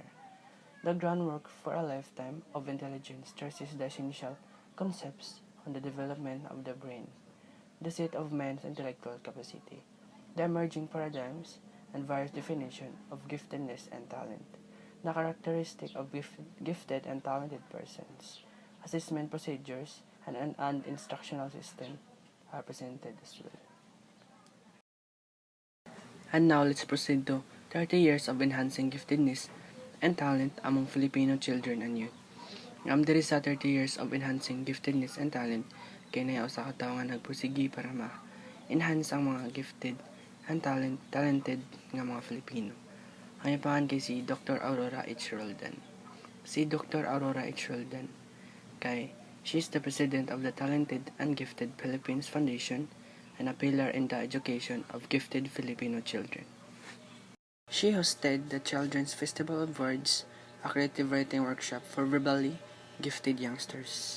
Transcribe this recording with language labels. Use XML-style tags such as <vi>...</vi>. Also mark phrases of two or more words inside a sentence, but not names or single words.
<en>The groundwork for a lifetime of intelligence stresses the essential concepts on the development of the brain, the seat of man's intellectual capacity, the emerging paradigms, and various definitions of giftedness and talent, the characteristic of gifted and talented persons, assessment procedures, and an instructional system are presented as well. And now let's proceed to 30 years of enhancing giftedness and talent among Filipino children and youth.</en> <ceb>Diri sa</ceb> <en>30 years of enhancing giftedness and talent,</en> <ceb>kay na usa ka tawo nga nagpursigi para ma-enhance ang mga</ceb> <en>gifted and talented</en> <ceb>nga mga Filipino. Ang ipangan kay si Dr. Aurora H. Roldan. Si Dr. Aurora H.</ceb> <en>Roldan kay she is the president of the Talented and Gifted Philippines Foundation and a pillar in the education of gifted Filipino children. She hosted the Children's Festival of Words, a creative writing workshop for verbally gifted youngsters.</en>